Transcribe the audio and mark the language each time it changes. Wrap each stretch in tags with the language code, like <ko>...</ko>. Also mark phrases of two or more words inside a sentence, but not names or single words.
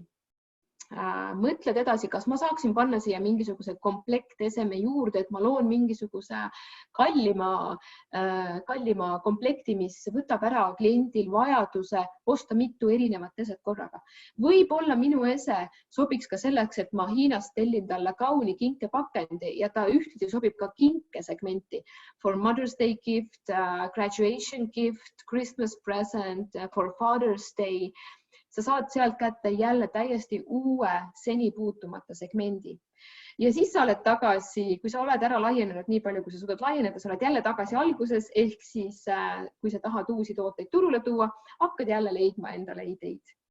<et>Mõtled edasi, kas ma saaksin panna siia mingisuguse komplekteseme juurde, et ma loon mingisuguse kallima komplekti, mis võtab ära kliendil vajaduse osta mitu erinevat eset korraga. Võib-olla minu ese sobiks ka selleks, et ma Hiinast tellin talle kauni kinkepakendi ja ta ühtidi sobib ka kinke segmenti.</et> <en>For Mother's Day gift, graduation gift, Christmas present, for Father's Day.</en> <et>Sa saad sealt kätte jälle täiesti uue seni puutumata segmendi. Ja siis sa oled tagasi, kui sa oled ära laienenud nii palju, kui sa suudad laieneda, sa oled jälle tagasi alguses, ehk siis kui sa tahad uusi tooteid turule tuua, hakkad jälle leidma endale ideid.</et>